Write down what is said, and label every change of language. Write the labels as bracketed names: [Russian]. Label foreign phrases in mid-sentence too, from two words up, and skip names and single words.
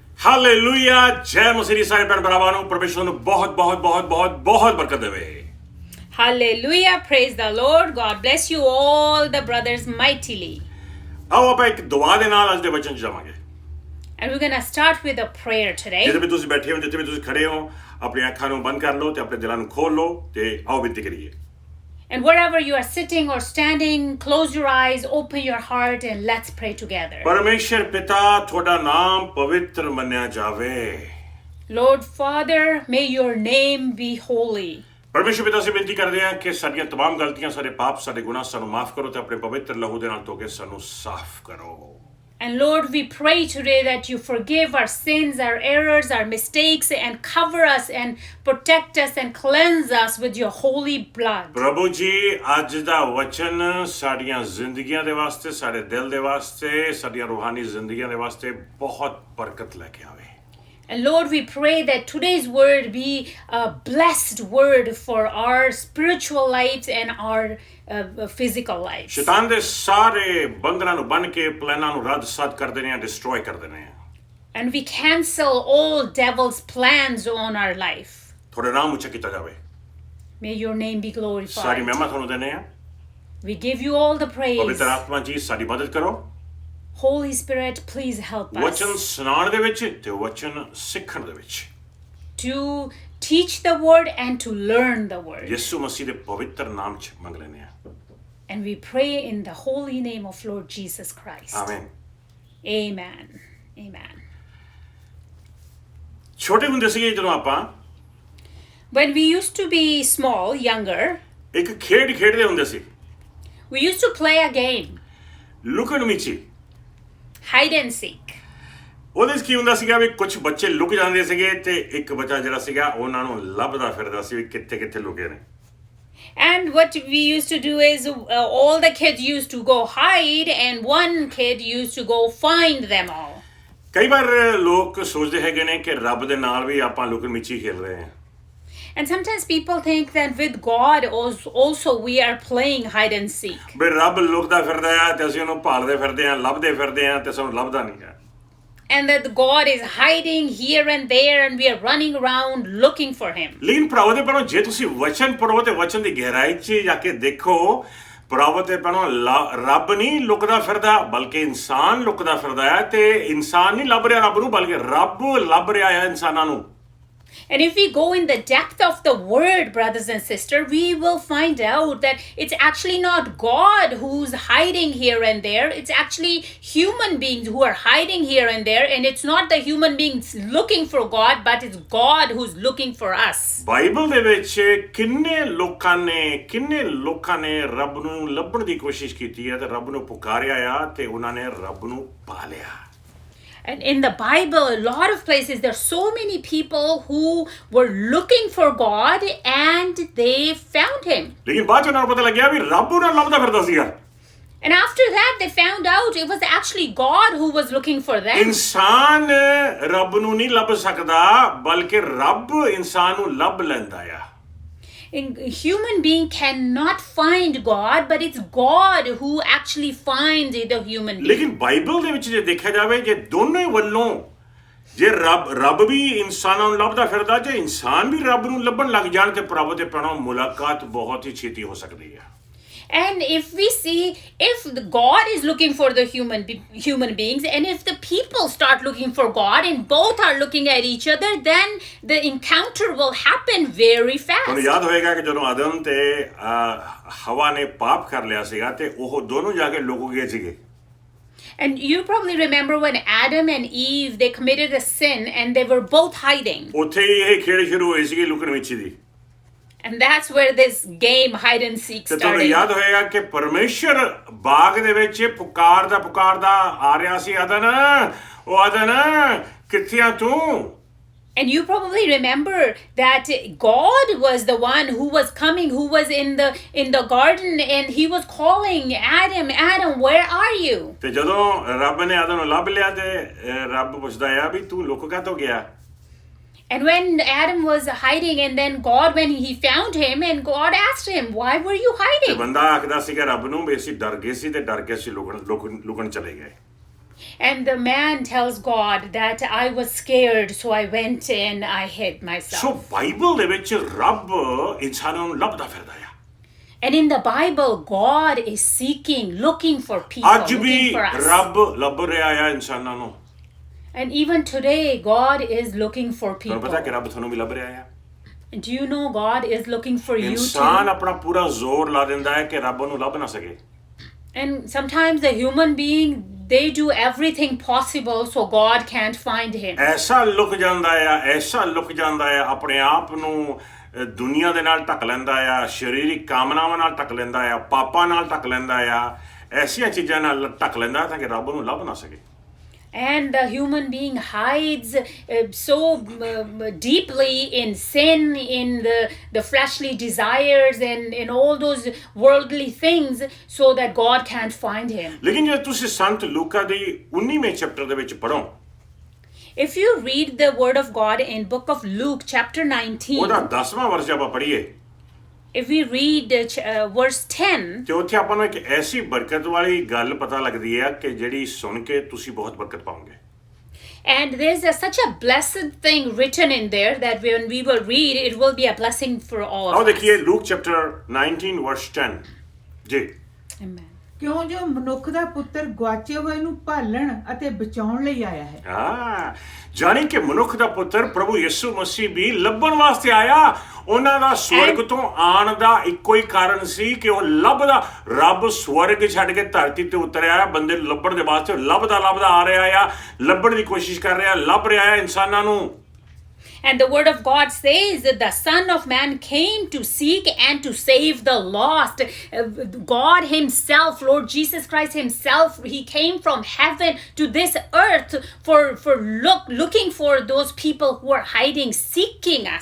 [Punjabi] ਹਾਲੇਲੂਇਆ ਜੈ ਮਸੀਹ ਸਾਰੇ ਭੈਣ ਭਰਾਵਾਂ ਨੂੰ ਪਰਮੇਸ਼ਰ ਨੂੰ ਬਹੁਤ ਬਹੁਤ ਬਹੁਤ ਬਹੁਤ ਬਹੁਤ ਬਰਕਤ ਦੇਵੇ [English] Hallelujah, praise the Lord. God bless you all the brothers mightily. [Punjabi] ਆਓ ਆਪਾਂ ਇੱਕ ਦੁਆ ਦੇ ਨਾਲ ਅੱਜ ਦੇ ਵਚਨ 'ਚ ਜਾਵਾਂਗੇ [English] And we're going to start with a prayer today. [Punjabi] ਜਿੱਥੇ ਵੀ ਤੁਸੀਂ ਬੈਠੇ ਹੋ ਜਿੱਥੇ ਵੀ ਤੁਸੀਂ ਖੜੇ ਹੋ ਆਪਣੀਆਂ ਅੱਖਾਂ ਨੂੰ ਬੰਦ ਕਰ ਲਓ ਤੇ ਆਪਣੇ ਦਿਲਾਂ ਨੂੰ ਖੋਲ ਲਓ ਤੇ ਆਓ ਬੇਨਤੀ ਕਰੀਏ [English] And wherever you are sitting or standing, close your eyes, open your heart and let's pray together. [Punjabi] ਪਰਮੇਸ਼ਰ ਪਿਤਾ ਤੁਹਾਡਾ ਨਾਮ ਪਵਿੱਤਰ ਮੰਨਿਆ ਜਾਵੇ [English] Lord Father, may your name be holy. [Punjabi] ਪਰਮੇਸ਼ਰ ਪਿਤਾ ਅਸੀਂ ਬੇਨਤੀ ਕਰਦੇ ਹਾਂ ਕਿ ਸਾਡੀਆਂ तमाम ਗਲਤੀਆਂ ਸਾਡੇ ਪਾਪ ਸਾਡੇ ਗੁਨਾਹ ਸਾਨੂੰ ਮਾਫ ਕਰੋ ਤੇ ਆਪਣੇ ਪਵਿੱਤਰ ਲਹੂ ਦੇ ਨਾਲ ਧੋ ਕੇ ਸਾਨੂੰ ਸਾਫ਼ ਕਰੋ [English] And Lord, we pray today that you forgive our sins, our errors, our mistakes, and cover us and protect us and cleanse us with your holy blood. [Punjabi] ਪ੍ਰਭੂ ਜੀ ਅੱਜ ਦਾ ਵਚਨ ਸਾਡੀਆਂ ਜ਼ਿੰਦਗੀਆਂ ਦੇ ਵਾਸਤੇ ਸਾਡੇ ਦਿਲ ਦੇ ਵਾਸਤੇ ਸਾਡੀਆਂ ਰੂਹਾਨੀ ਜ਼ਿੰਦਗੀਆਂ ਦੇ ਵਾਸਤੇ ਬਹੁਤ ਬਰਕਤ ਲੈ ਕੇ ਆਵੇ [English] And Lord, we pray that today's word be a blessed word for our spiritual lives and our physical lives. [Punjabi] ਸ਼ੈਤਾਨ ਦੇ ਸਾਰੇ ਬੰਧਨਾਂ ਨੂੰ ਬੰਨ ਕੇ ਪਲਾਨਾਂ ਨੂੰ ਰੱਦ ਸੱਦ ਕਰ ਦੇਣੇ ਆ ਡਿਸਟਰੋਏ ਕਰ ਦੇਣੇ ਆ [English] And we cancel all devil's plans on our life. [Punjabi] ਤੁਹਾਡੇ ਨਾਮ ਉੱਚਾ ਕੀਤਾ ਜਾਵੇ [English] May your name be [Punjabi] ਸਾਰੀ [English] glorified. [Punjabi] ਮਹਿਮਾ ਤੁਹਾਨੂੰ ਦੇਣੇ ਆ [English] We give you all the praise. [Punjabi] ਪਵਿੱਤਰ ਆਤਮਾ ਜੀ ਸਾਡੀ ਮਦਦ ਕਰੋ [English] Holy Spirit, please help us [Punjabi] ਵਚਨ ਸੁਣਾਉਣ ਦੇ ਵਿੱਚ ਤੇ ਵਚਨ ਸਿੱਖਣ ਦੇ ਵਿੱਚ [English] to teach the word and to learn the word. [Punjabi] ਯਿਸੂ ਮਸੀਹ ਦੇ ਪਵਿੱਤਰ ਨਾਮ 'ਚ ਮੰਗ ਲੈਂਦੇ ਆ [English] And we pray in the holy name of Lord Jesus Christ. [Punjabi] ਆਮੀਨ [English] Amen. Amen. [Punjabi] ਛੋਟੇ ਹੁੰਦੇ ਸੀਗੇ ਜਦੋਂ ਆਪਾਂ [English] When we used to be small, younger, [Punjabi] ਇੱਕ ਖੇਡ ਖੇਡਦੇ ਹੁੰਦੇ ਸੀ [English] we used to play a game, [Punjabi] ਲੁਕਣ ਮਿਚੀ [English] hide and seek. [Punjabi] ਉਹਦੇ 'ਚ ਕੀ ਹੁੰਦਾ ਸੀਗਾ ਵੀ ਕੁਝ ਬੱਚੇ ਲੁਕ ਜਾਂਦੇ ਸੀਗੇ ਤੇ ਇੱਕ ਬੱਚਾ ਜਿਹੜਾ ਸੀਗਾ ਉਹਨਾਂ ਨੂੰ ਲੱਭਦਾ ਫਿਰਦਾ ਸੀ ਵੀ ਕਿੱਥੇ ਕਿੱਥੇ ਲੁਕੇ ਨੇ [English] And what we used to do is all the kids used to go hide and one kid used to go find them all. [Punjabi] ਕਈ ਵਾਰ ਲੋਕ ਸੋਚਦੇ ਹੈਗੇ ਨੇ ਕਿ ਰੱਬ ਦੇ ਨਾਲ ਵੀ ਆਪਾਂ ਲੁਕਣ ਮਿਚੀ ਖੇਡ ਰਹੇ ਹਾਂ [English] And sometimes people think that with God also we are playing hide and seek. [Punjabi] ਵੀ ਰੱਬ ਲੁਕਦਾ ਫਿਰਦਾ ਆ ਤੇ ਅਸੀਂ ਉਹਨੂੰ ਭਾਲਦੇ ਫਿਰਦੇ ਆ ਲੱਭਦੇ ਫਿਰਦੇ ਆ ਤੇ ਸਾਨੂੰ ਲੱਭਦਾ ਨਹੀਂ ਆ [English] And that God is hiding here and there and we are running around looking for him. [Punjabi] ਲੇਕਿਨ ਭਰਾਵੋ ਦੇ ਭੈਣੋ ਜੇ ਤੁਸੀਂ ਵਚਨ ਪੜ੍ਹੋ ਤੇ ਵਚਨ ਦੀ ਗਹਿਰਾਈ 'ਚ ਜਾ ਕੇ ਦੇਖੋ ਭਰਾਵੋ ਤੇ ਭੈਣੋ ਰੱਬ ਨਹੀਂ ਲੁਕਦਾ ਫਿਰਦਾ ਬਲਕਿ ਇਨਸਾਨ ਲੁਕਦਾ ਫਿਰਦਾ ਹੈ ਤੇ ਇਨਸਾਨ ਨਹੀਂ ਲੱਭ ਰਿਹਾ ਰੱਬ ਨੂੰ ਬਲਕਿ ਰੱਬ ਲੱਭ ਰਿਹਾ ਹੈ ਇਨਸਾਨਾਂ ਨੂੰ [English] And if we go in the depth of the word, brothers and sisters, we will find out that it's actually not God who's hiding here and there. It's actually human beings who are hiding here and there. And it's not the human beings looking for God, but it's God who's looking for us. [Punjabi] ਬਾਈਬਲ ਦੇ ਵਿੱਚ ਕਿੰਨੇ ਲੋਕਾਂ ਨੇ ਰੱਬ ਨੂੰ ਲੱਭਣ ਦੀ ਕੋਸ਼ਿਸ਼ ਕੀਤੀ ਹੈ ਤੇ ਰੱਬ ਨੂੰ ਪੁਕਾਰਿਆ ਆ ਤੇ ਉਹਨਾਂ ਨੇ ਰੱਬ ਨੂੰ ਪਾ ਲਿਆ [English] And in the Bible, a lot of places, there are so many people who were looking for God and they found him. [Punjabi] ਲੇਕਿਨ ਬਾਅਦ 'ਚ ਉਹਨਾਂ ਨੂੰ ਪਤਾ ਲੱਗਿਆ ਵੀ ਰੱਬ ਉਹਨਾਂ ਨੂੰ ਲੱਭਦਾ ਫਿਰਦਾ ਸੀਗਾ [English] And after that, they found out it was actually God who was looking for them. [Punjabi] ਇਨਸਾਨ ਰੱਬ ਨੂੰ ਨਹੀਂ ਲੱਭ ਸਕਦਾ ਬਲਕਿ ਰੱਬ ਇਨਸਾਨ ਨੂੰ ਲੱਭ ਲੈਂਦਾ ਆ [English] A human being cannot find God, but it's God who actually finds the human being. [Punjabi] ਲੇਕਿਨ ਬਾਈਬਲ ਦੇ ਵਿੱਚ ਜੇ ਦੇਖਿਆ ਜਾਵੇ ਜੇ ਦੋਨੇ ਵੱਲੋਂ ਜੇ ਰੱਬ ਵੀ ਇਨਸਾਨਾਂ ਨੂੰ ਲੱਭਦਾ ਫਿਰਦਾ ਜੇ ਇਨਸਾਨ ਵੀ ਰੱਬ ਨੂੰ ਲੱਭਣ ਲੱਗ ਜਾਣ ਤੇ ਪ੍ਰਭੂ ਤੇ ਪੈਣਾ ਮੁਲਾਕਾਤ ਬਹੁਤ ਹੀ ਛੇਤੀ ਹੋ ਸਕਦੀ ਹੈ [English] And if we see, if God is looking for the human beings, and if the people start looking for God, and both are looking at each other, then the encounter will happen very fast. [Punjabi] ਤੁਹਾਨੂੰ ਯਾਦ ਹੋਏਗਾ ਕਿ ਜਦੋਂ ਆਦਮ ਤੇ ਹਵਾ ਨੇ ਪਾਪ ਕਰ ਲਿਆ ਸੀਗਾ ਤੇ ਉਹ ਦੋਨੋਂ ਜਾ ਕੇ ਲੁਕ ਗਏ ਸੀਗੇ [English] And you probably remember when Adam and Eve, they committed a sin, and they were both hiding. [Punjabi] ਉੱਥੇ ਹੀ ਇਹ ਖੇਡ ਸ਼ੁਰੂ ਹੋਈ ਸੀਗੀ ਲੁਕਣ ਮਿਚੀ ਦੀ [English] And that's where this game hide and seek [Punjabi] ਤੇ ਤੁਹਾਨੂੰ [English] started. [Punjabi] ਯਾਦ ਹੋਏਗਾ ਕਿ ਪਰਮੇਸ਼ਰ ਬਾਗ ਦੇ ਵਿੱਚ ਪੁਕਾਰਦਾ ਆ ਰਿਹਾ ਸੀ ਆਦਨ ਕਿੱਥੇ ਆ ਤੂੰ [English] And you probably remember that God was the one who was coming, who was in the garden, and he was calling Adam, where are you? [Punjabi] ਤੇ ਜਦੋਂ ਰੱਬ ਨੇ ਆਦਮ ਨੂੰ ਲੱਭ ਲਿਆ ਤੇ ਰੱਬ ਪੁੱਛਦਾ ਆ ਵੀ ਤੂੰ ਲੁਕ ਕਾਹਤੋਂ ਗਿਆ [English] And when Adam was hiding, and then God, when he found him, and God asked him, why were you [Punjabi] ਤੇ [English] hiding? [Punjabi] ਬੰਦਾ ਆਖਦਾ ਸੀਗਾ ਰੱਬ ਨੂੰ ਵੀ ਅਸੀਂ ਡਰ ਗਏ ਸੀ ਤੇ ਡਰ ਕੇ ਅਸੀਂ ਲੁਕਣ ਚਲੇ ਗਏ [English] And the man tells God that I was scared, so I went and I hid myself. [Punjabi] ਸੋ ਬਾਈਬਲ ਦੇ ਵਿੱਚ ਰੱਬ ਇਨਸਾਨਾਂ ਨੂੰ ਲੱਭਦਾ ਫਿਰਦਾ ਆ। [English] And in the Bible, God is seeking, looking for people, [Punjabi] ਅੱਜ ਵੀ [English] looking for us. [Punjabi] ਰੱਬ ਲੱਭ ਰਿਹਾ ਆ ਇਨਸਾਨਾਂ ਨੂੰ। [English] And even today, God is looking for [Punjabi] ਤੁਹਾਨੂੰ [English] people. [Punjabi] ਪਤਾ ਕਿ ਰੱਬ ਤੁਹਾਨੂੰ ਵੀ ਲੱਭ ਰਿਹਾ ਆ। [English] Do you know God is looking for you [Punjabi] ਇਨਸਾਨ [English] too? [Punjabi] ਆਪਣਾ ਪੂਰਾ ਜ਼ੋਰ ਲਾ ਦਿੰਦਾ ਹੈ ਕਿ ਰੱਬ ਨੂੰ ਲੱਭ ਨਾ ਸਕੇ। [English] And sometimes the human being, they do everything possible so God can't find him. [Punjabi] ਐਸਾ ਲੁਕ ਜਾਂਦਾ ਆ, ਐਸਾ ਲੁਕ ਜਾਂਦਾ ਆ, ਆਪਣੇ ਆਪ ਨੂੰ ਦੁਨੀਆ ਦੇ ਨਾਲ ਢੱਕ ਲੈਂਦਾ ਆ, ਸਰੀਰਿਕ ਕਾਮਨਾਵਾਂ ਨਾਲ ਢੱਕ ਲੈਂਦਾ ਆ, ਪਾਪਾਂ ਨਾਲ ਢੱਕ ਲੈਂਦਾ ਆ, ਐਸੀਆਂ ਚੀਜ਼ਾਂ ਨਾਲ ਢੱਕ ਲੈਂਦਾ ਤਾਂ ਕਿ ਰੱਬ ਨੂੰ ਲੱਭ ਨਾ ਸਕੇ। [English] And the human being hides so deeply in sin, in the fleshly desires, and in all those worldly things, so that God can't find him. [Punjabi] ਲੇਕਿਨ ਜੇ ਤੁਸੀਂ ਸੰਤ ਲੂਕਾ ਦੀ 19ਵੇਂ ਚੈਪਟਰ ਦੇ ਵਿੱਚ ਪੜ੍ਹੋ, [English] If you read the word of God in book of Luke chapter 19, [Punjabi] ਉਹਦਾ 10ਵਾਂ ਵਰਸ ਆਪਾਂ ਪੜ੍ਹੀਏ, [English] if we read verse 10, [Punjabi] ਤੇ ਉੱਥੇ ਆਪਾਂ ਨੂੰ ਇੱਕ ਐਸੀ ਬਰਕਤ ਵਾਲੀ ਗੱਲ ਪਤਾ ਲੱਗਦੀ ਹੈ ਕਿ ਜਿਹੜੀ ਸੁਣ ਕੇ ਤੁਸੀਂ ਬਹੁਤ ਬਰਕਤ ਪਾਓਗੇ। [English] and there's such a blessed thing written in there that when we will read, it will be a blessing for all [Punjabi] ਆਓ [English] of us. [Punjabi] ਦੇਖੀਏ ਲੂਕ [English] chapter 19 verse 10 [Punjabi] ਜੀ। [English] Amen. [Punjabi] ਕਿਉਂ ਜੋ ਮਨੁੱਖ ਦਾ ਪੁੱਤਰ ਗੁਆਚੇ ਹੋਏ ਨੂੰ ਭਾਲਣ ਅਤੇ ਬਚਾਉਣ ਲਈ ਆਇਆ ਹੈ। ਹਾਂ, ਜਾਣੀ ਕਿ ਮਨੁੱਖ ਦਾ ਪੁੱਤਰ ਪ੍ਰਭੂ ਯਿਸੂ ਮਸੀਹ ਵੀ ਲੱਭਣ ਵਾਸਤੇ ਆਇਆ। ਉਹਨਾਂ ਦਾ ਸਵਰਗ ਤੋਂ ਆਉਣ ਦਾ ਇੱਕੋ ਹੀ ਕਾਰਨ ਸੀ ਕਿ ਉਹ ਲੱਭਦਾ, ਰੱਬ ਸਵਰਗ ਛੱਡ ਕੇ ਧਰਤੀ ਤੇ ਉਤਰਿਆ, ਬੰਦੇ ਨੂੰ ਲੱਭਣ ਦੇ ਵਾਸਤੇ ਲੱਭਦਾ ਆ ਰਿਹਾ ਆ, ਲੱਭਣ ਦੀ ਕੋਸ਼ਿਸ਼ ਕਰ ਰਿਹਾ, ਲੱਭ ਰਿਹਾ ਆ ਇਨਸਾਨਾਂ ਨੂੰ। [English] And the word of God says that the Son of Man came to seek and to save the lost. God himself, Lord Jesus Christ himself, he came from heaven to this earth for looking for those people who are hiding, seeking us.